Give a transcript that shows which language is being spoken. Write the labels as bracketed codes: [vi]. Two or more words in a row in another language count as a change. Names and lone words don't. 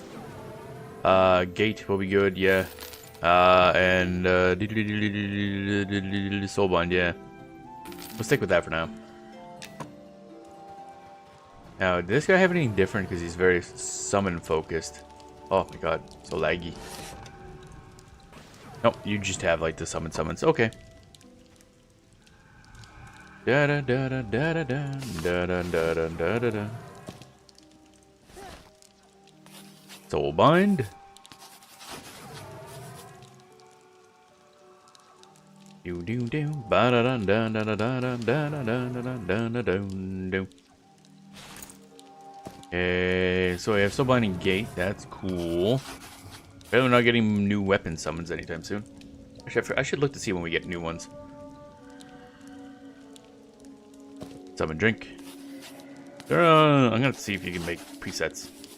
[en] Gate will be good, yeah. And soulbind, yeah. We'll stick with that for now. Now, does this guy have anything different? Because he's very summon focused. Oh my god, so laggy. Nope, you just have like the summons. Okay. Da da da da da da da da da da da da da. Soulbind. Do do do ba da da da da da da da da da da da. Okay, so we have Soulbind and Gate. That's cool. But we're not getting new weapon summons anytime soon. Actually, I should look to see when we get new ones. Summon drink. I'm gonna see if you can make presets.